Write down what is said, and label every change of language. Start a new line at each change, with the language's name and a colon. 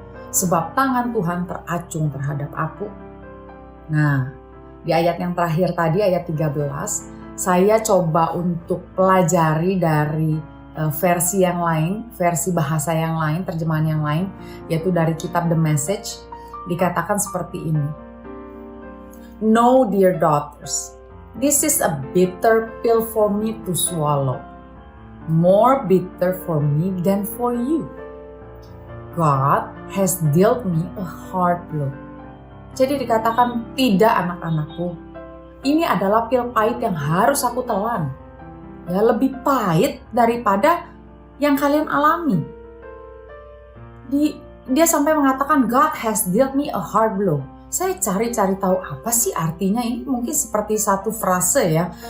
Indonesian: Sebab tangan Tuhan teracung terhadap aku. Nah, di ayat yang terakhir tadi, ayat 13, saya coba untuk pelajari dari versi yang lain, versi bahasa yang lain, terjemahan yang lain, yaitu dari kitab The Message, dikatakan seperti ini.
English: No, dear daughters, this is a bitter pill for me to swallow, more bitter for me than for you. God has dealt me a hard blow.
Indonesian: Jadi dikatakan, tidak anak-anakku, ini adalah pil pahit yang harus aku telan. Ya, lebih pahit daripada yang kalian alami. Dia sampai mengatakan,
English: God has dealt me a hard blow.
Indonesian: Saya cari-cari tahu apa sih artinya ini, mungkin seperti satu frase ya.